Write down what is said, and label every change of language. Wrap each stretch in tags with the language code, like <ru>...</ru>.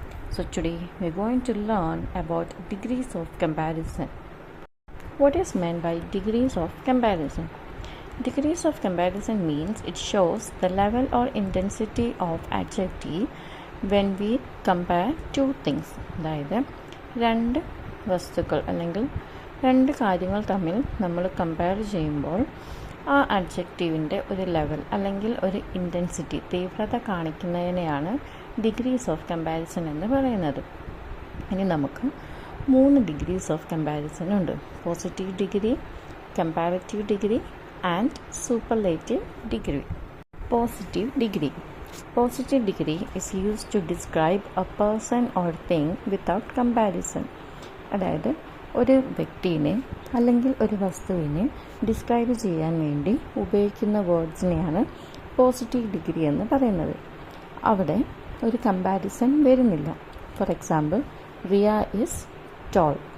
<en>So today we're going to learn about degrees of comparison. What is meant by degrees of comparison? Degrees of comparison means it shows the level or intensity of adjective when we compare two things.</en> <ml>അതായത് രണ്ട് വസ്തുക്കൾ അല്ലെങ്കിൽ രണ്ട് കാര്യങ്ങൾ തമ്മിൽ നമ്മൾ compare ചെയ്യുമ്പോൾ ആ അഡ്ജക്റ്റീവിൻ്റെ ഒരു ലെവൽ അല്ലെങ്കിൽ ഒരു ഇൻറ്റൻസിറ്റി തീവ്രത കാണിക്കുന്നതിനെയാണ് ഡിഗ്രീസ് ഓഫ് കമ്പാരിസൺ എന്ന് പറയുന്നത്. ഇനി നമുക്ക് 3 ഡിഗ്രീസ് ഓഫ് കമ്പാരിസൺ ഉണ്ട്.</ml> <en>Positive degree, comparative degree and superlative degree. Positive degree. Positive degree is used to describe a person or thing without comparison.</en> <ml>അതായത് ഒരു വ്യക്തിയെ അല്ലെങ്കിൽ ഒരു വസ്തുവിനെ ഡിസ്ക്രൈബ് ചെയ്യാൻ വേണ്ടി ഉപയോഗിക്കുന്ന വേർഡ്സിനെയാണ് പോസിറ്റീവ് ഡിഗ്രി എന്ന് പറയുന്നത്. അവിടെ ഒരു കമ്പാരിസൺ വരുന്നില്ല.</ml> <en>For example, Riya is tall.</en>